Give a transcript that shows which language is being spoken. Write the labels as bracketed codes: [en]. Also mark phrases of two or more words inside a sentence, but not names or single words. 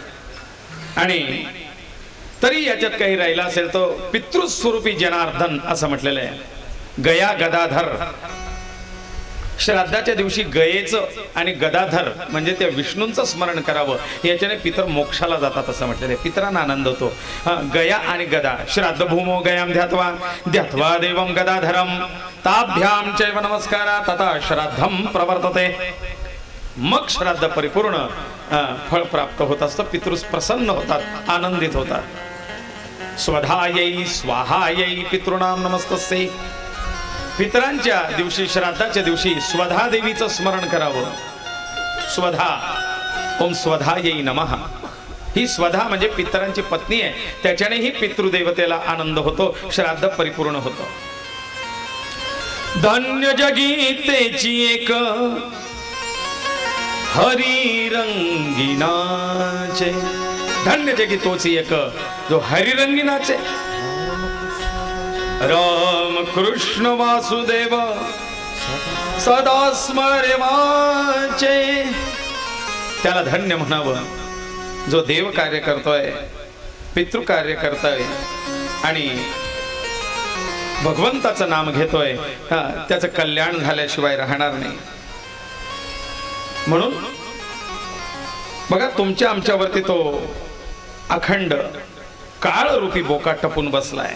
[mr] आणि तरी याच्यात काही राहिला असेल तो पितृस्वरूपी जनार्दन असं म्हटलेलं आहे. गया गदाधर. श्राद्धाच्या दिवशी गयेचं आणि गदाधर म्हणजे त्या विष्णूंचं स्मरण करावं. याच्याने पितर मोक्षाला जातात असं म्हटलेलं आहे. पितरांना आनंद होतो. गया आणि गदा. [sa] श्राद्ध भूमो गयाम ध्यात्वा ध्यात्वा देवम गदाधरम ताभ्याम चैव नमस्कारा तथा श्राद्धम प्रवर्तते. [mr] मग श्राद्ध परिपूर्ण फळ प्राप्त होत असतं. पितृ प्रसन्न होतात, आनंदित होतात. [sa] स्वधायै स्वाहायै पितृणाम नमस्तस्यै. [mr] पितरांच्या दिवशी, श्राद्धाच्या दिवशी स्वधा देवीचं स्मरण करावं. [sa] स्वधा, ओम स्वधायै नमः. [mr] ही स्वधा म्हणजे पितरांची पत्नी आहे. त्याच्यानेही पितृदेवतेला आनंद होतो, श्राद्ध परिपूर्ण होतं. धन्य जगी तेची एक हरिरंगिनाचे. धन्य जगी तोची एक जो हरिरंगिनाचे. राम कृष्ण वासुदेव सदा स्मरे वाचे. त्याला धन्य म्हणावं जो देव कार्य करतोय, पितृ कार्य करतोय आणि भगवंताचं नाम घेतोय. त्याचं कल्याण झाल्याशिवाय राहणार नाही. म्हणून बघा तुमच्या आमच्यावरती तो अखंड काळ रूपी बोका टपून बसलाय.